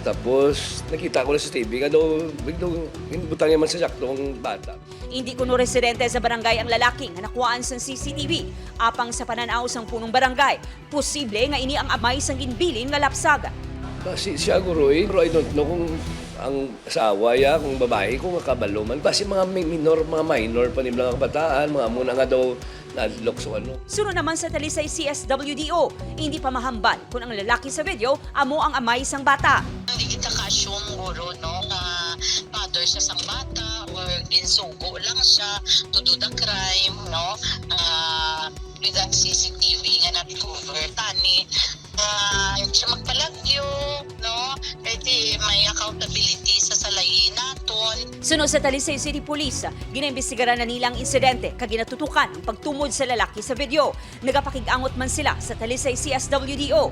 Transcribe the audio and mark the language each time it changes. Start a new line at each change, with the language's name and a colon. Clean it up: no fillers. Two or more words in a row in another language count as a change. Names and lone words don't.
Hiligaynon: Tapos nakita ko na sa TV nga daw biglang inibutang naman sa saktong bata. Hindi kuno residente sa barangay ang lalaki nga nakuhaan sa CCTV. Apang sa pananaw sang punong barangay, posible nga ini ang amay sang ginbilin nga lapsag. Kasi siya guro pero
English: I don't know
Hiligaynon: kung ang asawa ya, kung babae, kung makabalo man. Kasi mga minor pa nila mga kabataan, mga muna nga daw nadlok so ano. Sunod naman sa Talisay CSWDO, hindi pa mahambal kung ang lalaki sa video amo ang amay sang bata. Hindi kita ka-assume guro, no, na father siya sang bata or ginsugo lang siya
English: to do the crime,
Hiligaynon: no,
English: with that CCTV
Hiligaynon: nga na-cover tani. Hindi siya magpalagyo, no, pwede may accountability sa salayin naton. Sunod sa Talisay City Police, ginaimbestigaran na nilang insidente kag ginatutukan ang pagtumod sa lalaki sa video. Nagapakig-angot man sila sa Talisay CSWDO.